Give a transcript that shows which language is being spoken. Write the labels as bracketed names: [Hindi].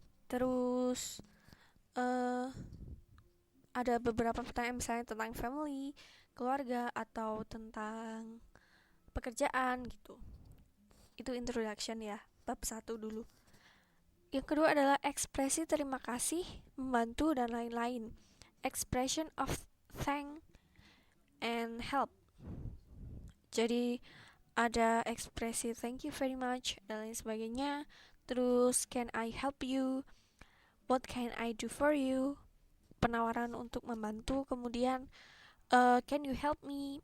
[Indonesian] Terus ada beberapa pertanyaan misalnya tentang family, keluarga, atau tentang pekerjaan gitu. Itu introduction ya, bab 1 dulu. Yang kedua adalah ekspresi terima kasih, membantu, dan lain-lain. [English] Expression of thank and help. [Indonesian] Jadi ada ekspresi [English] thank you very much [Indonesian] dan lain sebagainya. [English] Terus can I help you? What can I do for you? [Indonesian] Penawaran untuk membantu. [English] Kemudian can you help me?